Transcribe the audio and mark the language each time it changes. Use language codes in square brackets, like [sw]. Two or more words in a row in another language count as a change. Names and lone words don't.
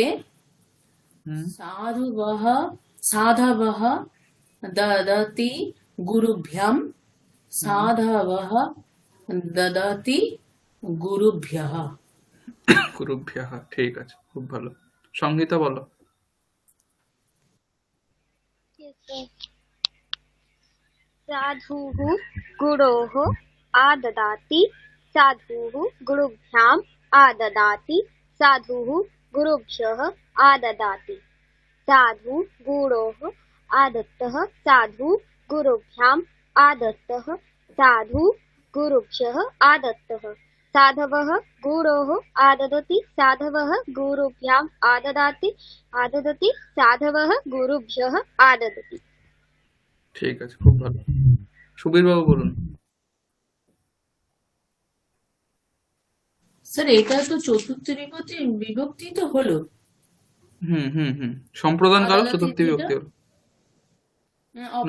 [sa] হুম সাধবः দদতি গুরুভ্যাম, সাধবः দদতি গুরুভ্যः। [bn] গুরুভ্যঃ, ঠিক আছে, খুব ভালো। সংহিতা বলো। [sa] साधुः गुरोः आददाति, साधुः गुरुभ्याम् आददाति, साधुः गुरुभ्यः आददाति, साधु गुरोः आदत्तः, साधु गुरुभ्याम् आदत्तः, साधु गुरुभ्यः आदत्तः, साधवः गुरोः आददति, साधवः गुरुभ्याम् आददाति, साधवः गुरुभ्यः आददति। [bn] ঠিক আছে, খুব ভালো। সুবীর বাবু বলুন। স্যার এটা তো চতুর্থ বিভক্তি তো হলো। সম্প্রদান কারক আদালতে চতুর্থী যেটা- বিভক্তি হলো। না